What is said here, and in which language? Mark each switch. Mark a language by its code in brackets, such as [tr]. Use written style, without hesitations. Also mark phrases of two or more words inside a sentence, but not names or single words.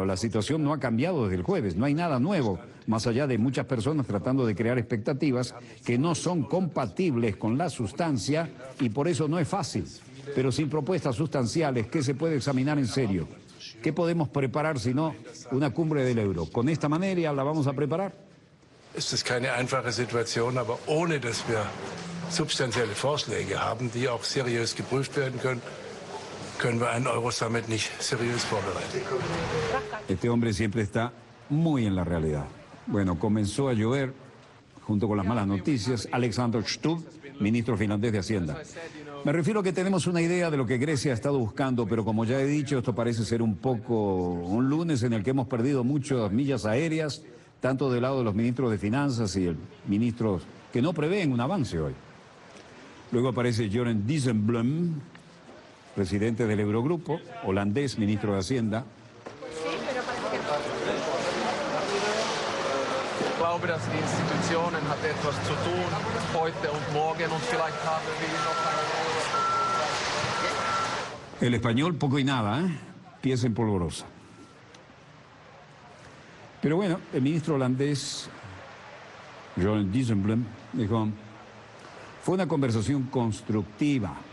[es] La situación no ha cambiado desde el jueves, no hay nada nuevo, más allá de muchas personas tratando de crear expectativas que no son compatibles con la sustancia y por eso no es fácil. Pero sin propuestas sustanciales, ¿qué se puede examinar en serio? ¿Qué podemos preparar si no una cumbre del euro? ¿Con esta manera la vamos a preparar? [de] Es ist keine einfache Situation, aber ohne dass wir substanzielle Vorschläge haben, die auch seriös geprüft werden können, können wir einen Euro-Summit nicht seriös vorbereiten. [es] Este hombre siempre está muy en la realidad. Bueno, comenzó a llover junto con las malas noticias. Alexander Stubb, ministro finlandés de Hacienda. Me refiero a que tenemos una idea de lo que Grecia ha estado buscando, pero como ya he dicho, esto parece ser un poco un lunes en el que hemos perdido muchas millas aéreas, tanto del lado de los ministros de Finanzas y el ministro que no prevén un avance hoy. Luego aparece Jeroen Dijsselbloem, presidente del Eurogrupo, holandés, ministro de Hacienda. [de] Ich glaube, dass die Institutionen hat etwas zu tun heute und morgen und vielleicht haben wir noch [es] El español poco y nada, ¿eh? Pieza en polvorosa. Pero bueno, el ministro holandés, Jeroen Dijsselbloem, dijo, fue una conversación constructiva.